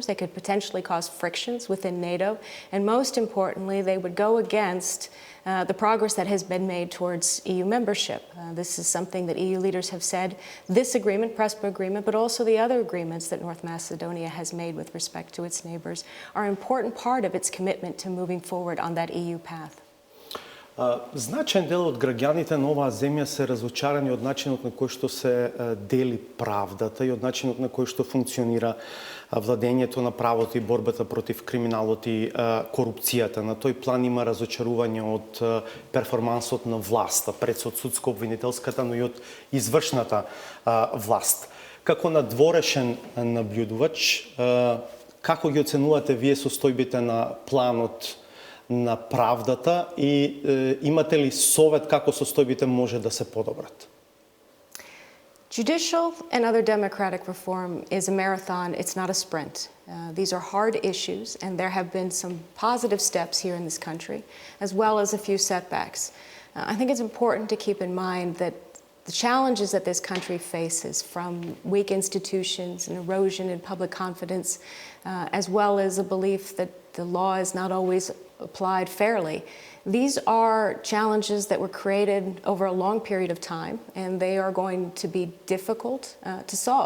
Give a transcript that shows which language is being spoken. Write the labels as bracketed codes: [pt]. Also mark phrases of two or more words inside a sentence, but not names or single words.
[en] They could potentially cause frictions within NATO. And most importantly, they would go against the progress that has been made towards EU membership. This is something that EU leaders have said. This agreement, PRESPA agreement, but also the other agreements that North Macedonia has made with respect to its neighbors are an important part of its commitment to moving forward on that EU path. [mk] Значаен дел од граѓаните на оваа земја се разочарани од начинот на кој што се дели правдата и од начинот на кој што функционира владењето на правото и борбата против криминалот и корупцијата. На тој план има разочарување од перформансот на власта, пред судско-обвинителската, но и од извршната власт. Како надворешен наблюдувач, како ги оценувате вие состојбите на планот на правдата и имате ли совет како состојбите може да се подобрат? [en] Judicial and other democratic reform is a marathon, it's not a sprint. These are hard issues, and there have been some positive steps here in this country, as well as a few setbacks. I think it's important to keep in mind that the challenges that this country faces, from weak institutions and erosion in public confidence, as well as a belief that the law is not always applied fairly, these are challenges that were created over a long period of time, and they are going to be difficult to solve.